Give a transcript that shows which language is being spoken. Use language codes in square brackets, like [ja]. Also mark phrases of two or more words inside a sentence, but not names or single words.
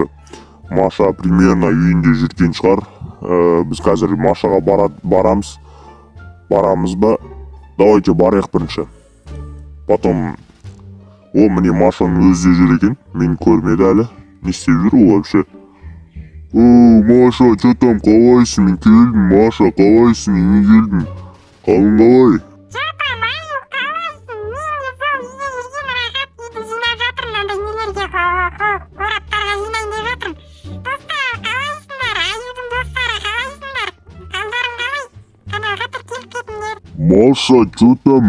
[kk] Маша примерно үйінде жүрген шығар. Біз қазір Машаға барамыз. Барамыз ба? Давайте барайық бірінші. Потом, міне Машаның өзі жүр екен. Мен көрмеді әлі. Не істеп жүр ол вообще? [ru] Маша, что там, [kk] қалайсың? Мен келдім, Маша, қалайсың? Мен келдім. Қалың қалай? [ru] Маша, что там?